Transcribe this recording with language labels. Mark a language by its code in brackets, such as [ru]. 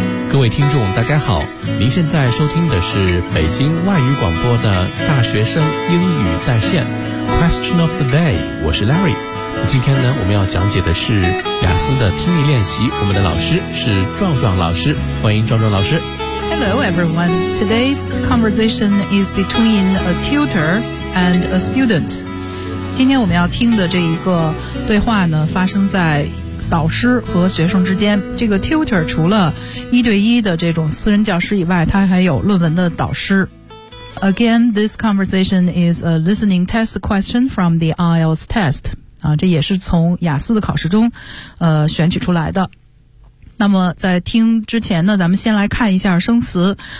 [zh] 各位听众大家好，您现在收听的是北京外语广播的大学生英语在线 [en] Question of the day， [zh] 我是 Larry。今天呢，我们要讲解的是雅思的听力练习，我们的老师是壮壮老师，欢迎壮壮老师。 [en] Hello everyone. Today's conversation is between a tutor and a student. [zh] 今天我们要听的这一个对话呢，发生在导师和学生之间。这个 tutor 除了一对一的这种私人教师以外，他还有论文的导师。 [en] Again, this conversation is a listening test question from the IELTS test. [zh] 啊，这也是从雅思的考试中选取出来的。那么在听之前呢，咱们先来看一下生词。